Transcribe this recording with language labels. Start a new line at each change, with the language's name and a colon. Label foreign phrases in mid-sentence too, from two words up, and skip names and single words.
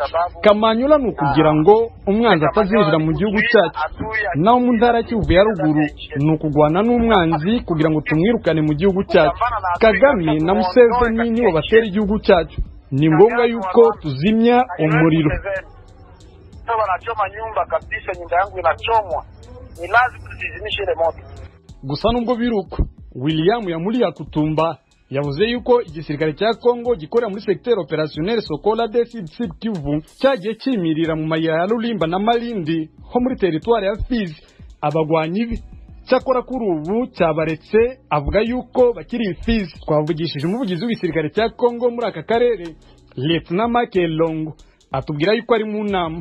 Kinyarwanda: Kamanyola ni ukugira ngo umwanzi atazinjira mu gihugu cyacu, naho mu ntara y'Kivu ya ruguru ni ukugwana n'umwanzi kugira ngo tumwirukane mu gihugu cyacu. Kagame na Museveni nibo batera igihugu cyacu, ni ngombwa yuko tuzimya umuriro.
Swahili: Wanachoma nyumba kabisa, nyumba yangu inachomwa, ni lazima tuzizimishe ile moto.
Kinyarwanda: Gusa nubwo biruko, William Yamulia Kutumba yavuze yuko igisirikare cya Kongo gikorera muri
French: secteur opérationnel
Kinyarwanda: Sokola de Sud Kivu cyagiye kimirira mu mayira ya Lulimba na Malindi ho muri territoire ya Fizi abagwanyi be. Cyakora kuri ubu cyabaretse, avuga yuko bakiri Fizi. Twavugishije umuvugizi w'igisirikare cya Kongo muri aka karere, Lieutenant Makelongo, atubwira yuko ari mu nama.